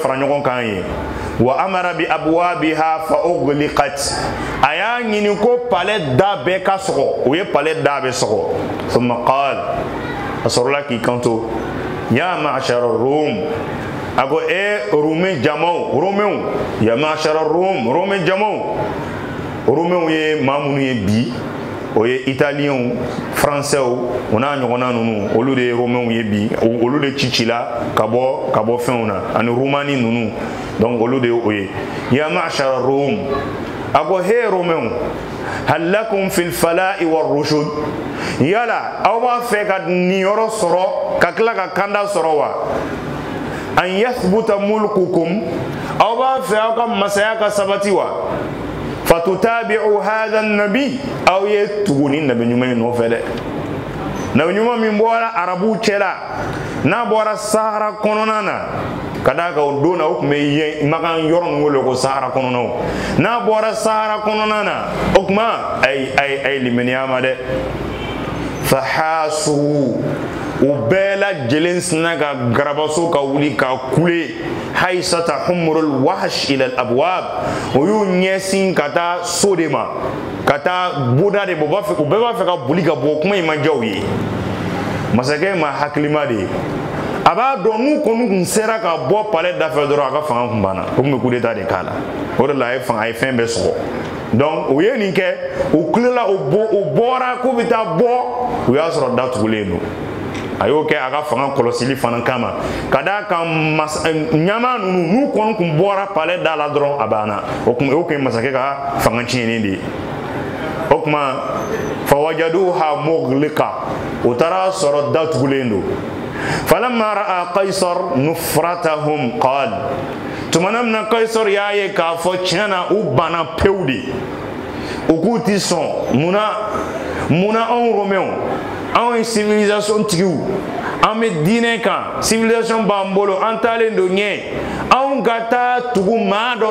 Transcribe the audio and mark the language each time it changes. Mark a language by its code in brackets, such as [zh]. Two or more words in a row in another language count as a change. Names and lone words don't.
[bm] fara ɲɔgɔn kan yen [ar] وأمر بأبوابها فأغلقت [bm] a y'a ɲini ko palais da bɛɛ ka sɔgɔ u ye palais da bɛɛ sɔgɔ [ar] ثم قال [bm] a sɔrɔla k'i kanto [ar] يا معشر الروم [bm] ako rume jamaw rumew [ar] يا معشر الروم [bm] jamaw rumew ye mamunu ye bi o ye [fr] italien français [bm] o n'a ɲɔgɔnna ninnu olu de ye romains ye bi olu de cicila ka bɔ fɛnw na ani rumani ninnu donc olu de ye o ye [ar] يا معشر الروم [bm] ako he romains [ar] هل لكم في الفلاح والرشد [bm] yala aw b'a fɛ ka nin yɔrɔ sɔrɔ ka tila ka kanda sɔrɔ wa [ar] أن يثبت ملككم [bm] aw b'a fɛ aw ka masaya ka sabati wa [ar] فتتابعوا هذا النبي [bm] aw ye tuguni nabi ɲuman nɔfɛ dɛ nabi ɲuman min bɔra arabu cɛla n'a bɔra sahara kɔnɔna na ka d'a kan o don na o tun bɛ makan yɔrɔ min wele ko sahara kɔnɔnaw n'a bɔra sahara kɔnɔna na o tuma a ye limaniya ma dɛ fahasu u bɛɛ lajɛlen sina ka garabaso ka wuli ka kule [ar] حيصة حمر الوحش إلى الأبواب [bm] o y'u ɲɛsin ka taa so de ma ka taa boda de bɔ u bɛɛ b'a fɛ ka boli ka bɔ kuma in ma diya u ye masakɛ ma hakilima de ye a b'a dɔn n'u kɔni kun sera ka bɔ palais dafɛ dɔrɔn a ka fanga kun banna o tun bɛ [fr] coup d'état [bm] de k'a la o de la a ye fɛn bɛɛ sɔgɔ donc u ye nin kɛ u tilela u bɔra k'u bɛ taa bɔ u y'a sɔrɔ datugulen don a y'o kɛ a ka fanga kɔlɔsili fana kama ka d'a kan ɲama ninnu n'u kɔni kun bɔra palais da la dɔrɔn a banna o kun ye masakɛ ka fanga tiɲɛni de ye o tuma [ar] فوجدوها مغلقة [bm] u taara sɔrɔ datugulen don [ar] فلما رأى قيصر نفرتهم قال [bm] tumana min na qaisar y'a ye k'a fɔ tiɲɛ na u banna pewu de u k'u ti sɔn munna anw romɛnw anw ye civilisation tigiw an bɛ diinɛ kan civilisation b'an bolo an taalen don ɲɛ anw ka taa tugu maa dɔ